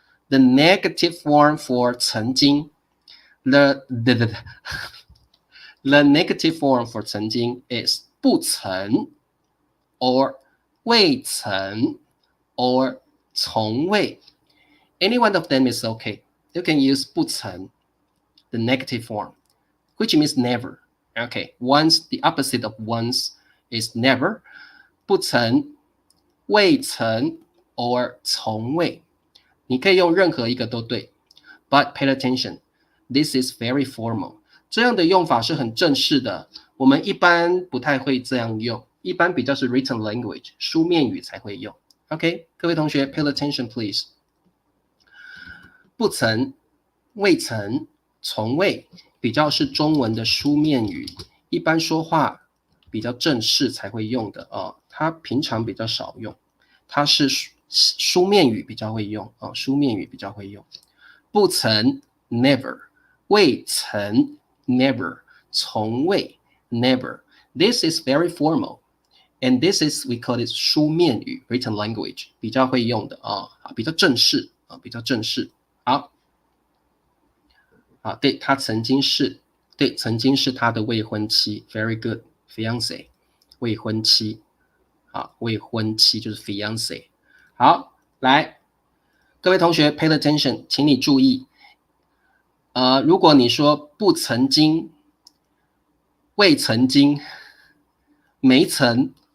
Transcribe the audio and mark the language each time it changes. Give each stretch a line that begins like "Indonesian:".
English: The negative form for 曾经。The negative form for 曾经 is 不曾 or 未曾 or 从未。 Any one of them is okay. You can use 不曾 the negative form, which means never. Okay, once, the opposite of once is never.
Chinese: 不曾、未曾 or 从未。你可以用任何一个都对。
English: But pay attention, this is very formal.
Chinese: 这样的用法是很正式的，我们一般不太会这样用，一般比较是
English: written language,
Chinese: 书面语才会用。
English: OK，
Chinese: 各位同学
English: pay attention please.
Chinese: 不曾、未曾、从未比较是中文的书面语，一般说话比较正式才会用的它平常比较少用，它是书面语比较会用书面语比较会用。不曾 never， 未曾 never， 从未 never。
English: This is very formal and this is we call it 书面语 written language，
Chinese: 比较会用的比较正式
English: 比较正式。
Chinese: 好，对，他曾经是他的未婚妻
English: very good
Chinese: fiancé， 未婚妻未婚妻就是 fiancé。好，来各位同学
English: pay attention，
Chinese: 请你注意如果你说不曾经、未曾经、没曾